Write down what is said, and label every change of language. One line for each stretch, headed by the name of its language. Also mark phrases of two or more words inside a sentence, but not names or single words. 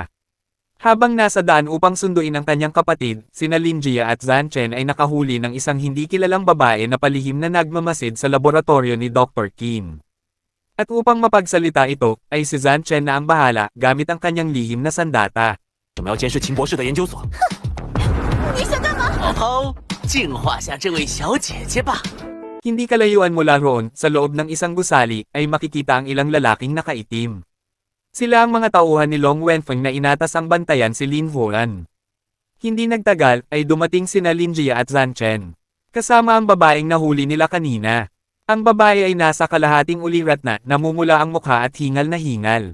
Filipino: Habang nasa daan upang sunduin ang kanyang kapatid, sina Lin Jia at Zhan Chen ay nakahuli ng isang hindi kilalang babae na palihim na nagmamasid sa laboratorio ni Dr. Qin. At upang mapagsalita ito, ay si Zhan Chen na ang bahala gamit ang kanyang lihim na sandata.
Chinese: 我们要监视秦博士的研究所。你想干嘛？好，净化下这位小姐姐吧。
Filipino: Hindi kalayuan mula roon, sa loob ng isang gusali, ay makikita ang ilang lalaking nakaitim. Sila ang mga tauhan ni Long Wenfeng na inatas ang bantayan si Lin Huan. Hindi nagtagal, ay dumating sina Lin Jia at Zhan Chen. Kasama ang babaeng nahuli nila kanina. Ang babae ay nasa kalahating ulirat na, namumula ang mukha at hingal na hingal.